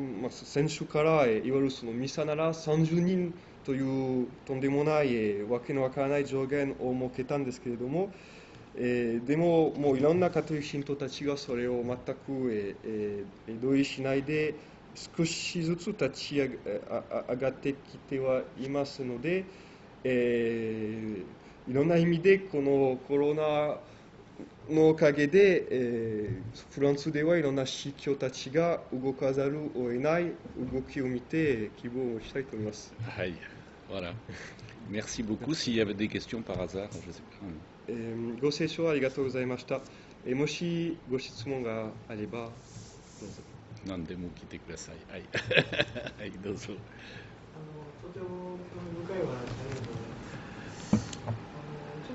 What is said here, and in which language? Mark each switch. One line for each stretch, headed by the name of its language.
Japanese: 先週から、いわゆるそのミサなら30人というとんでもない、わけのわからない上限を設けたんですけれども、でも、もういろんなカトリック信徒たちがそれを全く、同意しないで、少しずつ立ち上がってきてはいますので、いろんな意味でこのコロナのおかげで、フランスではいろんな宗教たちが動かざるを得ない動きを見て希望をしたいと思います。
French: Aïe, voilà. Merci beaucoup. S'il y avait des questions par hasard, je sais pas.
Japanese: ご清聴ありがとうございました。もしご質問があれば、どうぞ。何でも聞いてください。はい。はい、どうぞ。とても興味深いお話ありがとうございます。